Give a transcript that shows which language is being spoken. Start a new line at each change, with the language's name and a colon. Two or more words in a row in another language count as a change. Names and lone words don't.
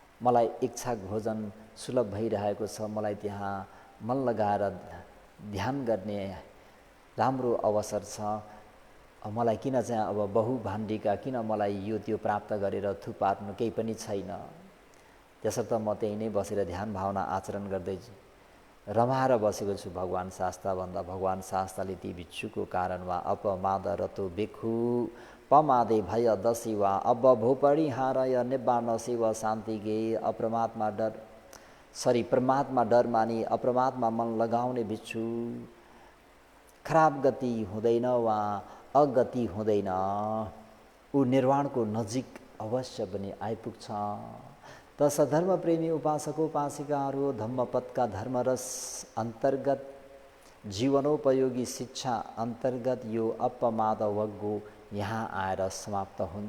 Nepali: मलाई इच्छा भोजन सुलभ भइरहेको छ, मलाई त्यहाँ मन लगाएर ध्यान गर्ने राम्रो अवसर छ, मलाई किन चाहिँ अब बहुभाण्डिका किन मलाई यो त्यो प्राप्त गरेर थुपार्नु केही पनि छैन। त्यसर्थ म त्यही नै बसेर ध्यान भावना आचरण गर्दै रमाएर बसेको छु भगवान् शास्ता भन्दा भगवान् शास्ताले ती भिक्षुको कारणमा
Pali: अपमाद रतो बेखु पमादे भय दशिवा अब भोपरी हारय निब्बाण शिव शान्ति गे
Nepali: अप्रमात्मा परमात्मा डर मानी अप्रमात्मा मन लगाउने भिक्षु खराब गति हुँदैन वा अगति हुँदैन, ऊ निर्वाणको नजिक अवश्य पनि आइपुग्छ। त सधर्म प्रेमी उपासकोपासिकाहरू धम्मपदका धर्मरस अन्तर्गत जीवनोपयोगी शिक्षा अन्तर्गत यो अपमाद वग्गो यहाँ आएर समाप्त हुन्छ।